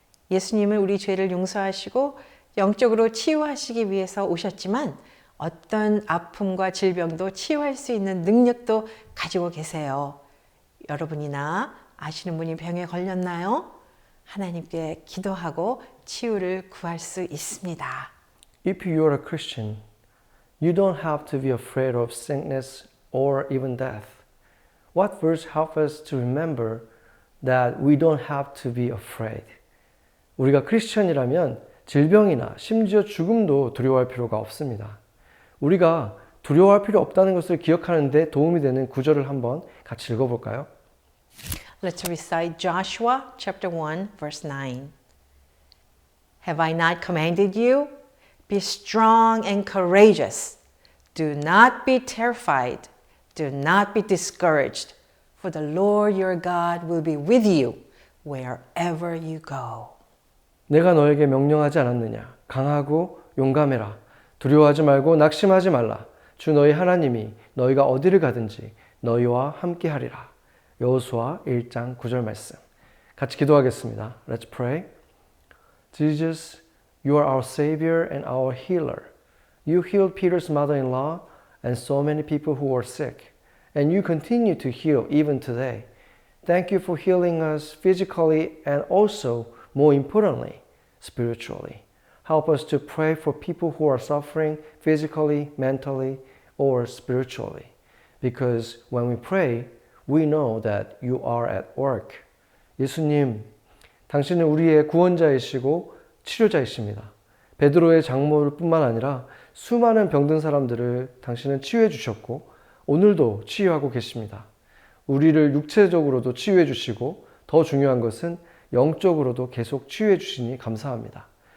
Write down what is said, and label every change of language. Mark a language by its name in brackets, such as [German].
[Korean] 예수님은 우리 죄를 용서하시고 영적으로 치유하시기 위해서 오셨지만 어떤 아픔과 질병도 치유할 수 있는 능력도 가지고 계세요. 여러분이나 아시는 분이 병에 걸렸나요? 하나님께 기도하고 치유를 구할 수 있습니다. [English] If you are a Christian, you don't have to be afraid of sickness or even death. What verse helps us to remember that we don't have to be afraid? [Korean] 우리가 크리스천이라면 질병이나 심지어 죽음도 두려워할 필요가 없습니다. 우리가 두려워할 필요 없다는 것을 기억하는 데 도움이 되는 구절을 한번 같이 읽어볼까요? [English] Let's recite Joshua chapter 1 verse 9. Have I not commanded you? Be strong and courageous. Do not be terrified. Do not be discouraged. For the Lord your God will be with you wherever you go. [Korean] 내가 너에게 명령하지 않았느냐? 강하고 용감해라. 두려워하지 말고 낙심하지 말라. 주 너희 하나님이 너희가 어디를 가든지 너희와 함께 하리라. 여호수아 1장 9절 말씀. 같이 기도하겠습니다. [English] Let's pray. Jesus, you are our Savior and our healer. You healed Peter's mother-in-law and so many people who were sick. And you continue to heal even today. Thank you for healing us physically and also, more importantly, spiritually. Help us to pray for people who are suffering physically, mentally, or spiritually. Because when we pray, we know that you are at work. [Korean] 예수님, 당신은 우리의 구원자이시고 치료자이십니다. 베드로의 장모뿐만 아니라 수많은 병든 사람들을 당신은 치유해 주셨고 오늘도 치유하고 계십니다. 우리를 육체적으로도 치유해 주시고 더 중요한 것은 영적으로도 계속 치유해 주시니 감사합니다.